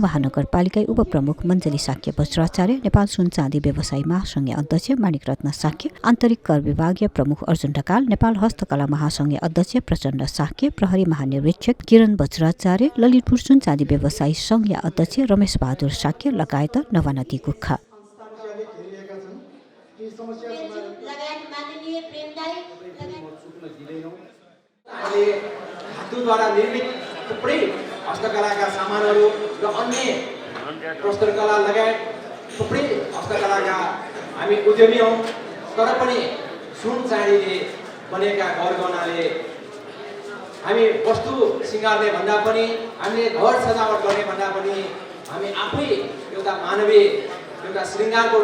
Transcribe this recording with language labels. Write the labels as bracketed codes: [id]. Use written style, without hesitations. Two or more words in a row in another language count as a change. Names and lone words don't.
[ne] महानगरपालिका उपप्रमुख मञ्जली साक्य वज्राचार्य नेपाल सुनचाँदी व्यवसायी महासंघ अध्यक्ष माणिक रत्न साक्य आन्तरिक कर विभागीय प्रमुख अर्जुन ढकाल नेपाल हस्तकला महासंघ अध्यक्ष प्रचण्ड साक्य प्रहरी महानिरीक्षक किरण वज्राचार्य ललितपुर सुनचाँदी व्यवसायी संघ अध्यक्ष रमेश बहादुर साक्य लगायत नवानती गुख धातुद्वारा निर्मित थुप्रै हस्तकलाका सामानहरू र अन्य प्रस्तरकला लगायत थुप्रै हस्तकलाका हामी उद्यमी हौँ तर पनि सुन चाँदीले बनेका गरगहनाले हामी वस्तु सिँगार्ने भन्दा पनि हामीले घर सजावट गर्ने भन्दा पनि हामी आफै एउटा मानवीय एउटा श्रृङ्गारको